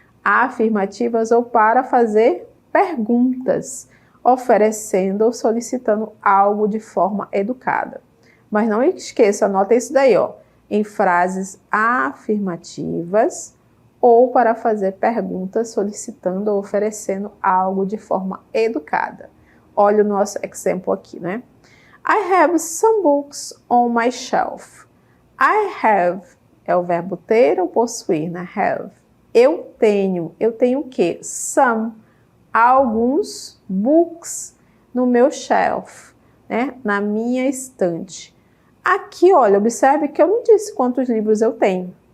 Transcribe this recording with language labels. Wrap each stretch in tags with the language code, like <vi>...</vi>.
<pt>Afirmativas ou para fazer perguntas, oferecendo ou solicitando algo de forma educada. Mas não esqueça, anota isso daí, ó. Em frases afirmativas ou para fazer perguntas solicitando ou oferecendo algo de forma educada. Olha o nosso exemplo aqui, né?</pt> <en>I have some books on my shelf. I have</en> <pt>é o verbo ter ou possuir, né? Have. Eu tenho o quê? Some, alguns books no meu shelf, né? Na minha estante. Aqui, olha, observe que eu não disse quantos livros eu tenho.</pt>